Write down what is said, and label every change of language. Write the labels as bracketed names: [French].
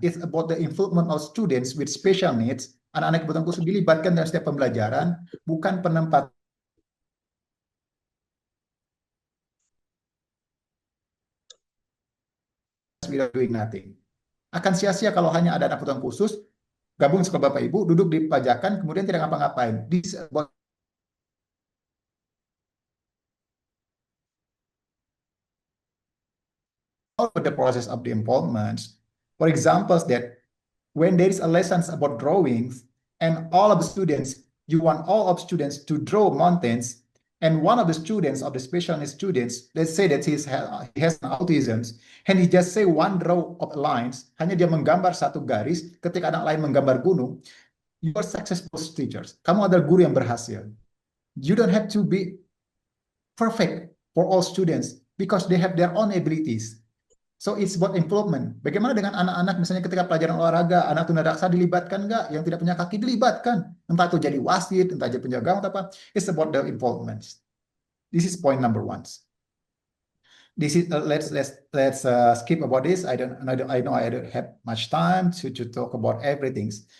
[English] It's about the involvement of students with special needs. [Indonesian] Anak-anak kebutuhan khusus dilibatkan dalam setiap pembelajaran, bukan penempatan. [English] Without doing nothing. [Indonesian] Akan sia-sia kalau hanya ada anak kebutuhan khusus, gabung sekolah Bapak Ibu, duduk di pajakan, kemudian tidak ngapa-ngapain. [English] This is about the process of the involvement. For example, that when there is a lesson about drawings and all of the students, you want all of students to draw mountains, and one of the students of the special needs students, let's say that he has an autism, and he just say one row of lines, [Indonesian] hanya dia menggambar satu garis, ketika anak lain menggambar gunung, [English] you are successful teachers. [Indonesian] Kamu adalah guru yang berhasil. [English] You don't have to be perfect for all students because they have their own abilities. So it's about improvement. [Indonesian] Bagaimana dengan anak-anak misalnya ketika pelajaran olahraga, anak tunadaksa dilibatkan nggak? Yang tidak punya kaki dilibatkan. Entah itu jadi wasit, entah jadi penjaga atau apa. [English] It's about the involvement. This is point number 1. This is let's skip about this. I know I don't have much time to talk about everything.